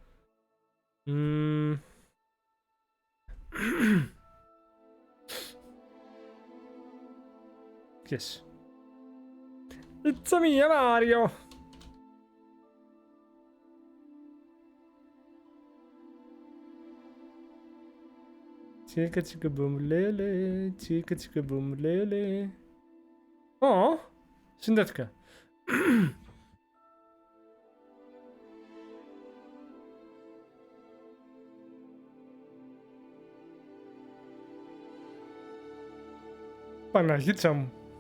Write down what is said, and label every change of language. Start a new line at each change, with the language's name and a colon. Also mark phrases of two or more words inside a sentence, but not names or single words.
English: Yes. It's me, Mario! Chica chica boom lele, chica chica boom lele.
Greek: Oh, συνδέθηκα. Παναγίτσα μου.